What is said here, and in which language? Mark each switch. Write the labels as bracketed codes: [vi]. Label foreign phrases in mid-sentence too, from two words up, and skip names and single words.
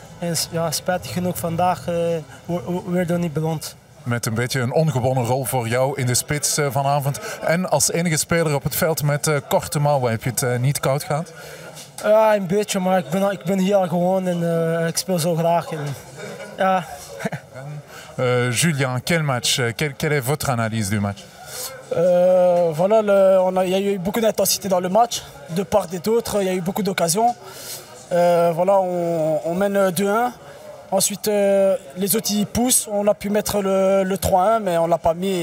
[nl] En ja, spijtig genoeg vandaag werden we niet beloond. Met een beetje een ongewonnen rol voor jou in de spits vanavond. En als enige speler op het veld met korte mouwen, heb je het niet koud gehad? Ja, een beetje, maar ik ben hier al gewoon en ik speel zo graag. En, ja. [fr] Julien, quel match? Quelle est votre analyse du match? Voilà, il y a eu beaucoup d'intensité dans le match, de part et d'autre, il y a eu beaucoup d'occasions. Voilà, on mène 2-1. Ensuite, les autres ils poussent, on a pu mettre le 3-1, mais on ne l'a pas mis.